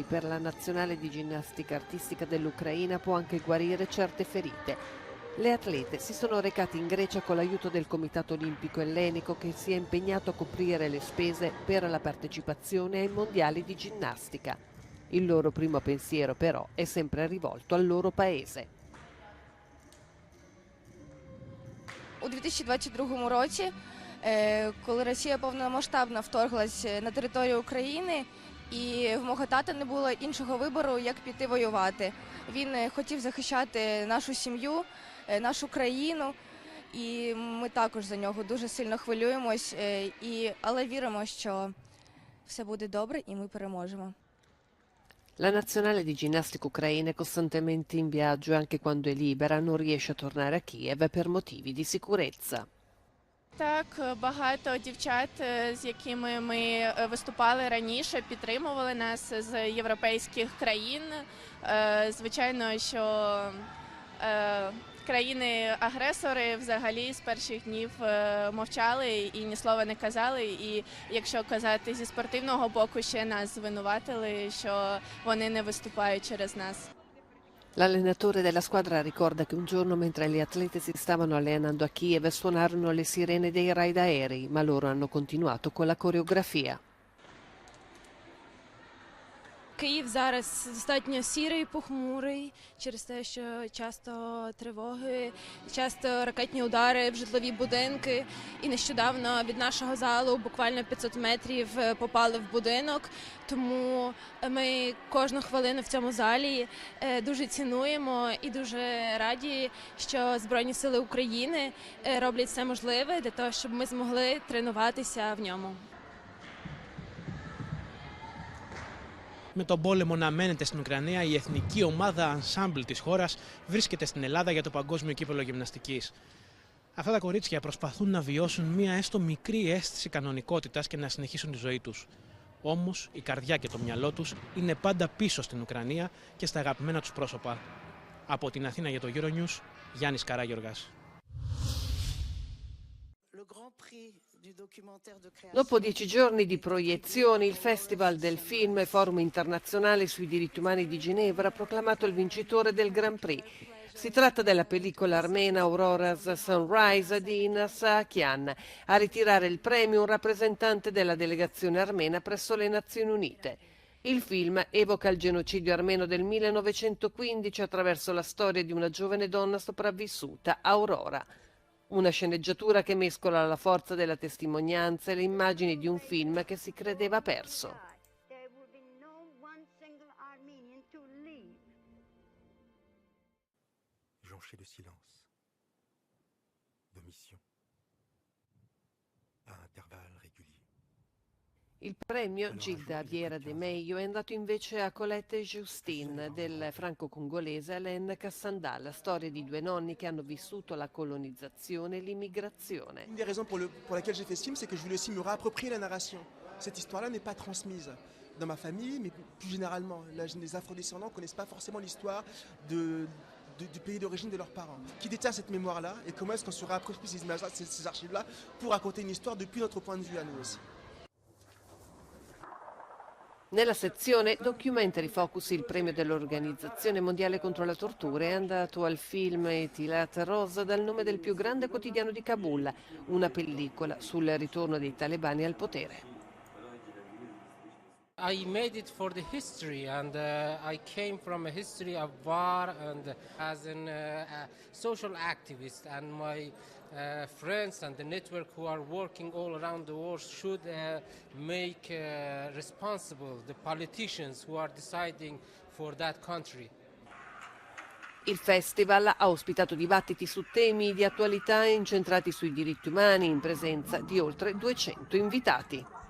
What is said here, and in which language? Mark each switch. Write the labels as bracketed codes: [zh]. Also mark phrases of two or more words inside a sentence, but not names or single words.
[it] Per la nazionale di ginnastica artistica dell'Ucraina può anche guarire certe ferite. Le atlete si sono recate in Grecia con l'aiuto del Comitato Olimpico Ellenico, che si è impegnato a coprire le spese per la partecipazione ai mondiali di ginnastica. Il loro primo pensiero però è sempre rivolto al loro paese. [uk] У 2022 році, коли Росія повномасштабно вторглась на територію України, і в мого тата не було іншого вибору, як піти воювати. Він хотів захищати нашу сім'ю, нашу країну, і ми також за нього дуже сильно хвилюємось, але віримо, що все буде добре і ми переможемо. [it] La nazionale di ginnastica ucraina è costantemente in viaggio e anche quando è libera non riesce a tornare a Kiev per motivi di sicurezza. [uk] Так, багато дівчат, з якими ми виступали раніше, підтримували нас з європейських країн. Звичайно, що країни-агресори взагалі з перших днів мовчали і ні слова не казали. І якщо казати зі спортивного боку, ще нас звинуватили, що вони не виступають через нас. [it] L'allenatore della squadra ricorda che un giorno, mentre le atlete si stavano allenando a Kiev, suonarono le sirene dei raid aerei, ma loro hanno continuato con la coreografia. [uk] Київ зараз достатньо сірий, похмурий, через те, що часто тривоги, часто ракетні удари в житлові будинки. І нещодавно від нашого залу буквально 500 метрів попали в будинок. Тому ми кожну хвилину в цьому залі дуже цінуємо і дуже раді, що Збройні Сили України роблять все можливе для того, щоб ми змогли тренуватися в ньому. [el] Με τον πόλεμο να μένεται στην Ουκρανία, η εθνική ομάδα ensemble της χώρας βρίσκεται στην Ελλάδα για το Παγκόσμιο Κύπελλο Γυμναστικής. Αυτά τα κορίτσια προσπαθούν να βιώσουν μία έστω μικρή αίσθηση κανονικότητας και να συνεχίσουν τη ζωή τους. Όμως η καρδιά και το μυαλό τους είναι πάντα πίσω στην Ουκρανία και στα αγαπημένα τους πρόσωπα. Από την Αθήνα για το Euronews, Γιάννης Καράγιοργας. [it] Dopo 10 giorni di proiezioni, il Festival del Film e Forum Internazionale sui Diritti Umani di Ginevra ha proclamato il vincitore del Grand Prix. Si tratta della pellicola armena Aurora's Sunrise di Inas Akian. A ritirare il premio un rappresentante della delegazione armena presso le Nazioni Unite. Il film evoca il genocidio armeno del 1915 attraverso la storia di una giovane donna sopravvissuta, Aurora. Una sceneggiatura che mescola la forza della testimonianza e le immagini di un film che si credeva perso. [fr] Jonché de silence, d'omission, à intervalles réguliers. [it] Il premio Gilda Viera de Meio è andato invece a Colette Justin del franco-congolese Alain Cassandal, storia di due nonni che hanno vissuto la colonizzazione e l'immigrazione. [fr] Une des raisons pour laquelle j'ai fait ce film, c'est que je voulais aussi me réapproprier la narration. Cette histoire-là n'est pas transmise dans ma famille, mais plus généralement. Les afrodescendants ne connaissent pas forcément l'histoire du pays d'origine de leurs parents. Qui détient cette mémoire-là et comment est-ce qu'on se réapproprie ces images-là, ces archives-là pour raconter une histoire depuis notre point de vue à nous aussi. [it] Nella sezione Documentary Focus il premio dell'Organizzazione Mondiale contro la Tortura è andato al film Etilat Rose dal nome del più grande quotidiano di Kabul, una pellicola sul ritorno dei talebani al potere. [en] I made it for the history and I came from a history of war and as a social activist and my friends and the network who are working all around the world should make responsible the politicians who are deciding for that country. [it] Il festival ha ospitato dibattiti su temi di attualità incentrati sui diritti umani in presenza di oltre 200 invitati.